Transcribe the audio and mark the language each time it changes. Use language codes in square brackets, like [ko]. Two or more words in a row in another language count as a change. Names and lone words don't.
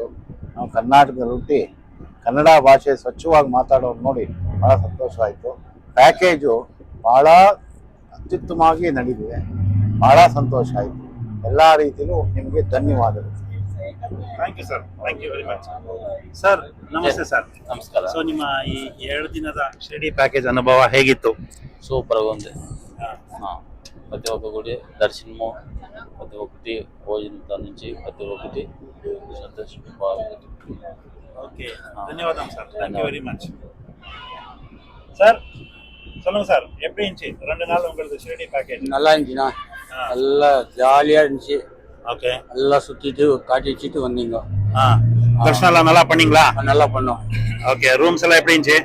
[kn] ನಾವು ಕರ್ನಾಟಕದಲ್ಲಿ ಹುಟ್ಟಿ ಕನ್ನಡ ಭಾಷೆ ಸ್ವಚ್ಛವಾಗಿ ಮಾತಾಡೋರು ನೋಡಿ ಭಾಳ ಸಂತೋಷ ಆಯಿತು. ಪ್ಯಾಕೇಜು ಭಾಳ ಅತ್ಯುತ್ತಮವಾಗಿ ನಡೆದಿದೆ. ಭಾಳ ಸಂತೋಷ ಆಯಿತು. ಎಲ್ಲ ರೀತಿಯಲ್ಲೂ ನಿಮಗೆ ಧನ್ಯವಾದಗಳು. [en] Thank you sir. Thank you very much. Sir ನಮಸ್ತೆ sir. [kn] ನಮಸ್ಕಾರ. ಸೊ ನಿಮ್ಮ ಈ 2 ದಿನದ ಶಿರ್ಡಿ ప్యాకేజ్ అನುభవ ಹೇಗಿತ್ತು? [te] సూపర్ గా ఉంది. ప్రతి ఒక్క గుడి దర్శనము, ప్రతి ఒక్కటి భోజనం నుంచి ప్రతి ఒక్కటి సంతోషం బాగుంది. [ta] ஓகே, ధన్యవాదం சார். [en] Thank you very much. [ta] சார் சொல்லுங்க சார், எப்படி இருந்துச்சு 2 நாள் உங்களுக்கு ஷிரடி பேக்கேஜ்? நல்லா இருந்துச்சுண்ணா. நல்லா ஜாலியா இருந்துச்சு. ஓகே, எல்லாம் சுத்திட்டு காட்டிச்சுட்டு வந்தீங்க. தர்ஷனம் எல்லாம் நல்லா பண்ணீங்களா? நல்லா பண்ணோம். ஓகே, ரூம்ஸ் எல்லாம் எப்படி இருந்துச்சு?